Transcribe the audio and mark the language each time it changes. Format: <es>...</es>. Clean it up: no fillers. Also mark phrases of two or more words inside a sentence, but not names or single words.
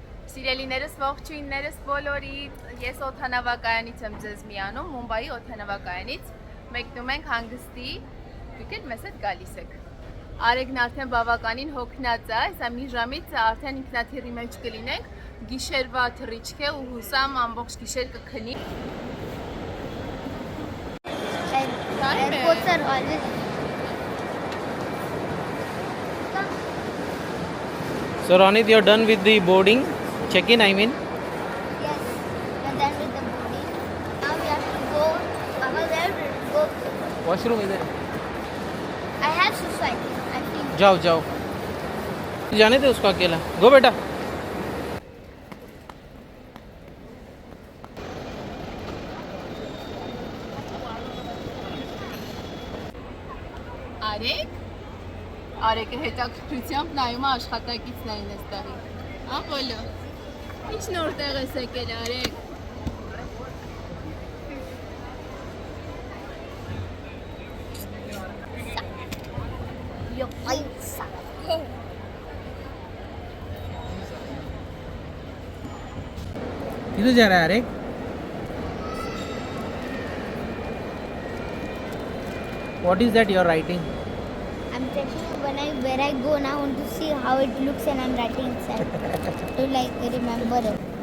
<hy>Սիրելիներս, ողջույններս բոլորիդ, ես օդանավակայանից եմ ձեզ միանում, Մումբայի օդանավակայանից, մեկնում ենք հանգստի, դուք էլ մեզ հետ գալիս եք։ Արեգն արդեն բավականին հոգնած է, հեսա մի ժամից արդեն ինքնաթիռի մեջ կլինենք, գիշերվա թռիչք է ու հուսամ ամբողջ գիշեր կքնի։</hy> <en>So Ronit, you're done with the boarding, check-in I mean? Yes, we're done with the boarding. Now we have to go, go.</en> <hi>Washroom इधर</hi> <en>I have suicide, I feel.</en> <hi>जाओ जाओ जाने दे उसको अकेला गो बेटा</hi> <hy>Արեգը հետաքրքրությամբ նայում է աշխատակիցներին այստեղի։ Ահոլո։ Ինչ նոր տեղ ես եկել, Արեգ։</hy> <hi>किधर जा रहा है अरे</hi> <en>What is that you're writing? I'm checking where I go now, I want to see how it looks and I'm writing inside to like remember it.</en>